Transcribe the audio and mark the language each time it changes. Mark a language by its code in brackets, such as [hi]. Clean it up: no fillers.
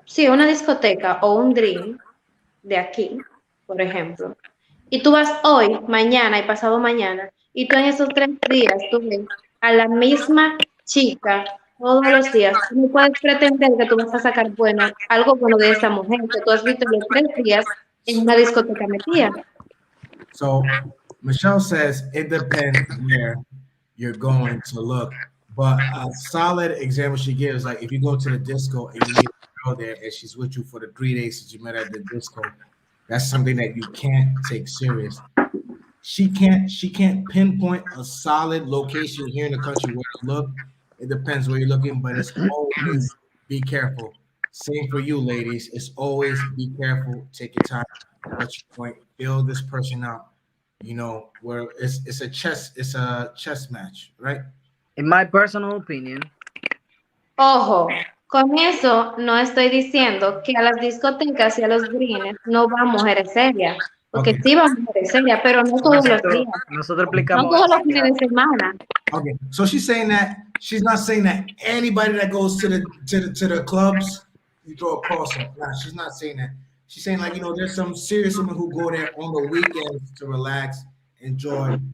[es] una discoteca o un drink de aquí, por ejemplo, y tú vas hoy, mañana y pasado mañana, y tú en esos 3 días tú ves a la misma chica todos los días, tú no puedes pretender que tú vas a sacar algo bueno de esa mujer que tú has visto los 3 días en una discoteca metida. [en] So Michelle says it depends where you're going to look, but a solid example she gives, like if you go to the disco and you meet a girl there and she's with you for the 3 days since you met at the disco, that's something that you can't take serious. She can't pinpoint a solid location here in the country where to look. It depends where you're looking, but it's always be careful. Same for you, ladies. It's always be careful. Take your time. What you point. Build this person out. You know, where it's a chess match, right? In my personal opinion. [es] Ojo, con eso no estoy diciendo que a las discotecas y a los greens no van mujeres serias. Porque sí van mujeres serias, pero no todos los días. Nosotros explicamos. No todos los fines de semana. [en] Okay, so she's saying that she's not saying that anybody that goes to the clubs you throw a cross up. Nah, she's not saying that. She's saying, like, you know, there's some serious women who go there on the weekends to relax, enjoy.